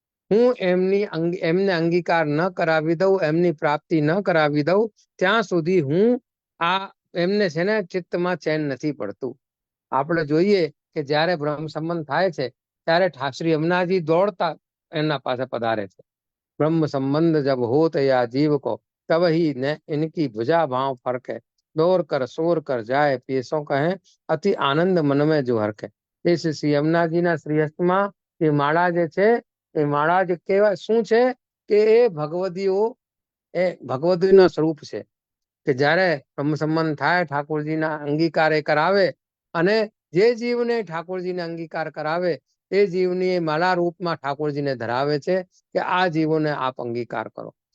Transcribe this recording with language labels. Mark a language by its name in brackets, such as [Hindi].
[Gujarati] હું એમને અંગીકાર ન કરાવી દઉં, એમની પ્રાપ્તિ ન કરાવી દઉં, ત્યાં સુધી હું એમને છે ને ચિત્તમાં ચેન નથી પડતું. આપણે જોઈએ કે જયારે બ્રહ્મ સંબંધ થાય છે ત્યારે શ્રી યમુનાજી દોડતા એમના પાસે પધારે છે. [Braj] ब्रह्म संबंध जब होत या जीव को, तब ही न इनकी भुजा भाव फरके, दौड़ कर सोर कर जाए पेशों कहे, अति आनंद मन में जो हरके. [Gujarati] એ શ્રી યમુનાજીના શ્રીહસ્તમાં એ માળા જે છે, એ માળા જે કેવા શું છે કે એ ભગવદીનું સ્વરૂપ છે. કે જ્યારે બ્રહ્મ સંબંધ થાય, ઠાકોરજીના અંગીકાર એ કરાવે, અને જે જીવને ઠાકોરજીને અંગીકાર કરાવે એ જીવની માલા રૂપમાં ઠાકોરજીને ધરાવે છે કે આ જીવોને આપ અંગીકાર કરો.